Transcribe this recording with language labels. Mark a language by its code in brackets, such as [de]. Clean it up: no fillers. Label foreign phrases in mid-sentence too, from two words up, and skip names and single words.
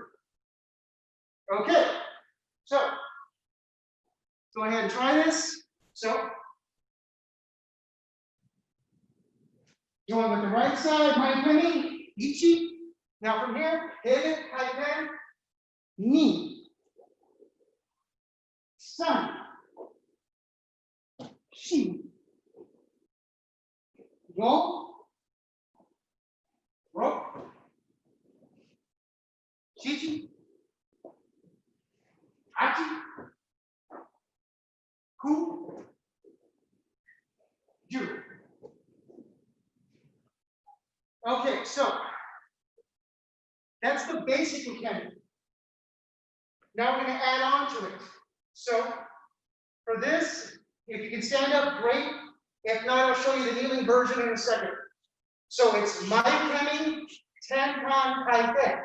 [en] Okay, so go ahead and try this. So, going with the right side, [ja] ukemi, ichi. [en] Now from here, hit [ja] kaiten, ni, san, shi, go, ro, shichi, achi, ku, ju. [en] Okay, so that's the basic ukemi. Now we're going to add on to it. So for this, if you can stand up, great. If not, I'll show you the kneeling version in a second. So it's [ja] ukemi, tenkan, kaiten.